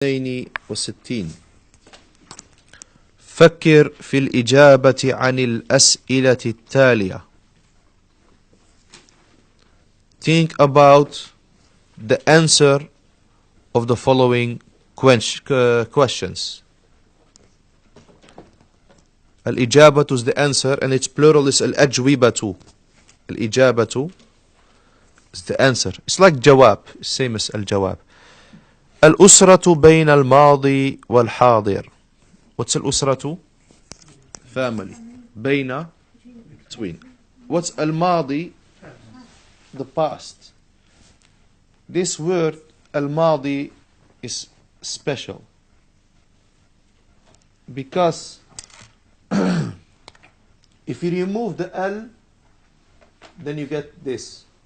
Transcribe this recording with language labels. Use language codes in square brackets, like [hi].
[ar] 62 فكر في الإجابة عن الأسئلة التالية. [en] Think about the answer of the following questions. الإجابة is the answer and its plural is الأجوبة. الإجابة is the answer. It's like جواب, same as الجواب. [ar] الأسرة بين الماضي والحاضر. [en] What's الأسرة? Family. بين, between. What's الماضي? The past. This word الماضي is special because if you remove the L, then you get this.